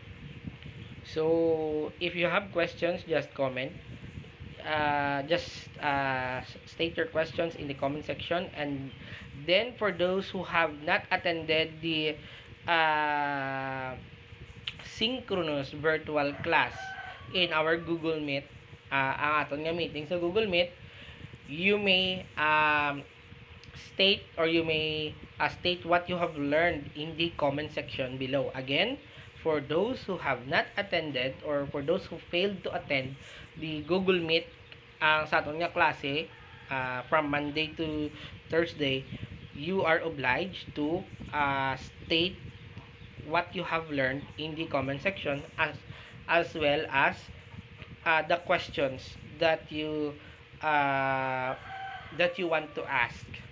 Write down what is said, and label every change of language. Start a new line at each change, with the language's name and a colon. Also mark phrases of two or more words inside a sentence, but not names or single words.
English: So if you have questions, just comment. Just state your questions in the comment section, and then for those who have not attended the uh, synchronous virtual class in our Google Meet,
Hiligaynon: ang aton nga meeting sa Google Meet,
English: you may state or you may state what you have learned in the comment section below. Again, for those who have not attended or for those who failed to attend the Google Meet,
Hiligaynon: ang sa aton nga klase
English: from Monday to Thursday, you are obliged to state what you have learned in the comment section as well as the questions uh, that you want to ask.